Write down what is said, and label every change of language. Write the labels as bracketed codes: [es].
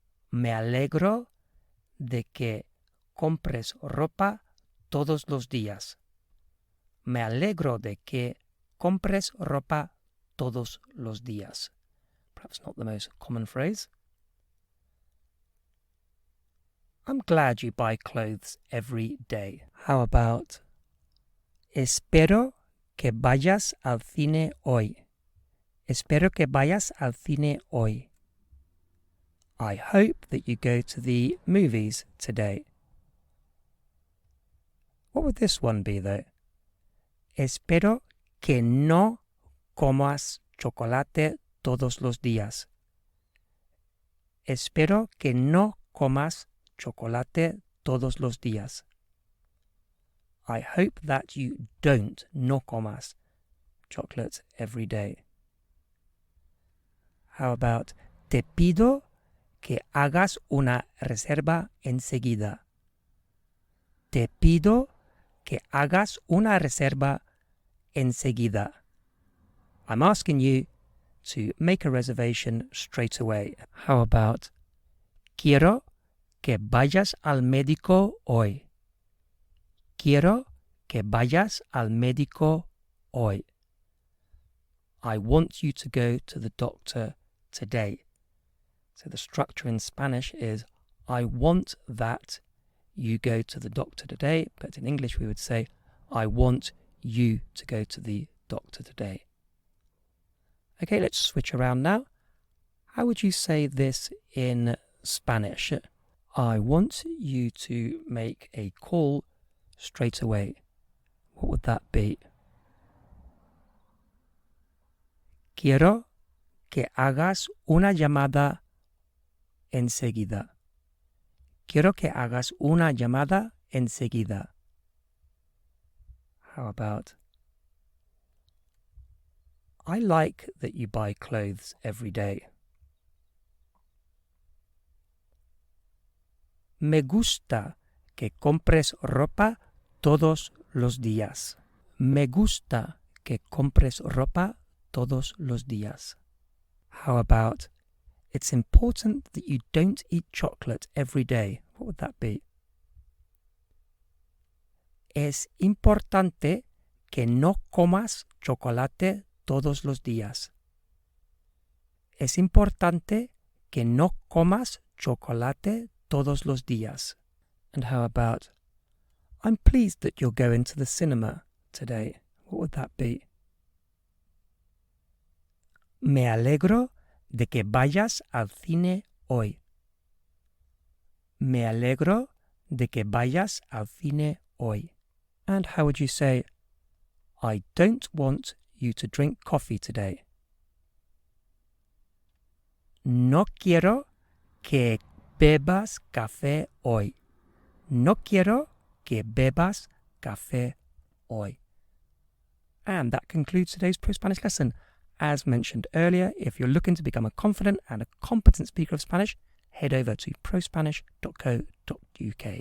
[es] Me alegro de que compres ropa todos los días. Me alegro de que compres ropa todos los días. [en] Perhaps not the most common phrase. I'm glad you buy clothes every day. How about [es] espero que vayas al cine hoy. Espero que vayas al cine hoy. [en] I hope that you go to the movies today. What would this one be, though? [es] Espero que no comas chocolate todos los días. Espero que no comas chocolate todos los días. [en] I hope that you don't, [es] no comas, [en] chocolate every day. How about [es] te pido que hagas una reserva enseguida. Te pido que hagas una reserva enseguida. [en] I'm asking you to make a reservation straight away. How about [es] quiero que vayas al médico hoy. Quiero que vayas al médico hoy. [en] I want you to go to the doctor today. So the structure in Spanish is I want that you go to the doctor today, but in English we would say I want you to go to the doctor today. Okay, let's switch around now. How would you say this in Spanish? I want you to make a call straight away. What would that be? [es] Quiero que hagas una llamada enseguida. Quiero que hagas una llamada enseguida. [en] How about I like that you buy clothes every day. [es] Me gusta que compres ropa todos los días. Me gusta que compres ropa todos los días. [en] How about it's important that you don't eat chocolate every day. What would that be? [es] Es importante que no comas chocolate todos los días. Es importante que no comas chocolate todos los días. [en] And how about, I'm pleased that you're going to the cinema today. What would that be? [es] Me alegro de que vayas al cine hoy. Me alegro de que vayas al cine hoy. [en] And how would you say, I don't want you to drink coffee today. [es] No quiero que bebas café hoy. No quiero que bebas café hoy. [en] And that concludes today's ProSpanish lesson. As mentioned earlier, if you're looking to become a confident and a competent speaker of Spanish, head over to prospanish.co.uk.